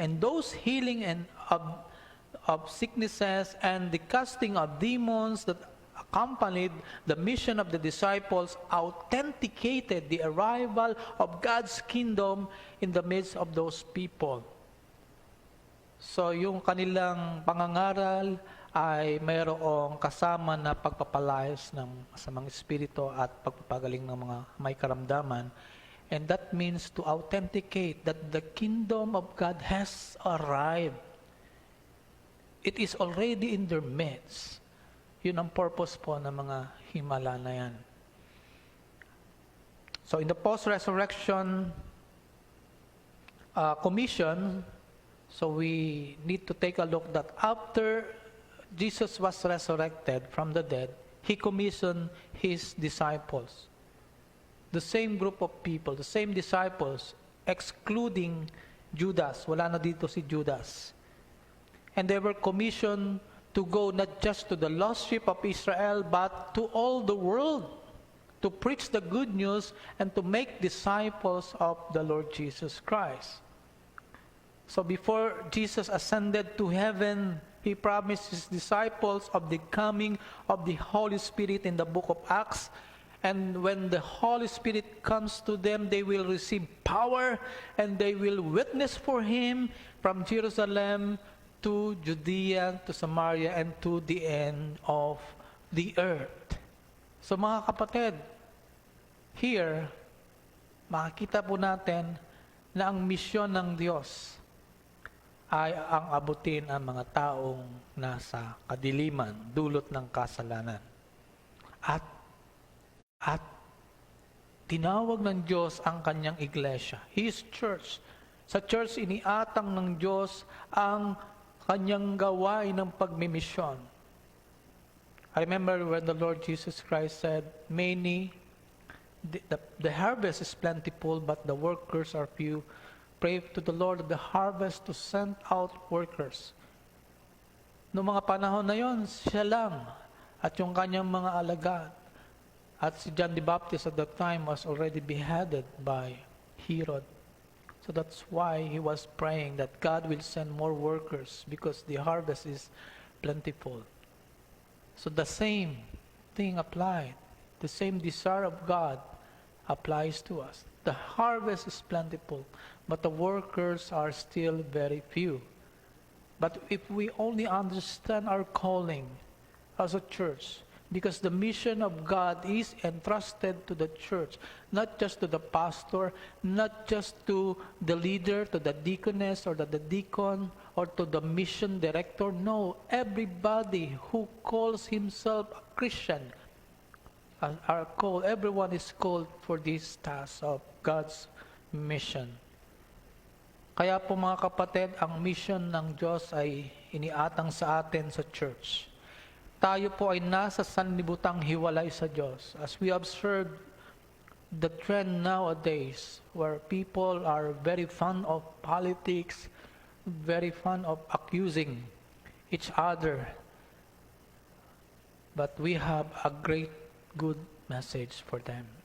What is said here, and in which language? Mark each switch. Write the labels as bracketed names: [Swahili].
[English] And those healing of sicknesses and the casting of demons that accompanied the mission of the disciples authenticated the arrival of God's kingdom in the midst of those people. [Filipino] So yung kanilang pangangaral ay mayroong kasama na pagpapalayas ng masamang espiritu at pagpapagaling ng mga may karamdaman. [English] And that means to authenticate that the kingdom of God has arrived. It is already in their midst. [Filipino] Yun ang purpose po ng mga himala na yan. [English] So in the post-resurrection commission, so we need to take a look that after Jesus was resurrected from the dead, He commissioned His disciples. The same group of people, the same disciples, excluding Judas. [Filipino] Wala na dito si Judas. [English] And they were commissioned to go not just to the lost sheep of Israel, but to all the world, to preach the good news and to make disciples of the Lord Jesus Christ. So before Jesus ascended to heaven, He promised His disciples of the coming of the Holy Spirit in the book of Acts. And when the Holy Spirit comes to them, they will receive power and they will witness for Him from Jerusalem to Judea, to Samaria, and to the end of the earth. [Filipino] So mga kapatid, here, makikita po natin na ang misyon ng Diyos ay ang abutin ang mga taong nasa kadiliman, dulot ng kasalanan. At tinawag ng Diyos ang kanyang iglesia, [English] His church. [Filipino] Sa church, iniatang ng Diyos ang kanyang gawain ng pagmimisyon. [English] I remember when the Lord Jesus Christ said, the harvest is plentiful, but the workers are few. Pray to the Lord of the harvest to send out workers. [Filipino] Noong mga panahon na yon, siya lang at yung kanyang mga alagad. [English] At si John the Baptist at that time was already beheaded by Herod. So that's why he was praying that God will send more workers because the harvest is plentiful. So the same thing applied. The same desire of God applies to us. The harvest is plentiful, but the workers are still very few. But if we only understand our calling as a church, because the mission of God is entrusted to the church, not just to the pastor, not just to the leader, to the deaconess or the deacon, or to the mission director. No, everybody who calls himself a Christian are called, everyone is called for this task of God's mission. [Filipino] Kaya po mga kapatid, ang mission ng Diyos ay iniatang sa atin sa church. Tayo po ay nasa sanlibutang hiwalay sa Diyos. [English] As we observe the trend nowadays where people are very fond of politics, very fond of accusing each other. But we have a great good message for them.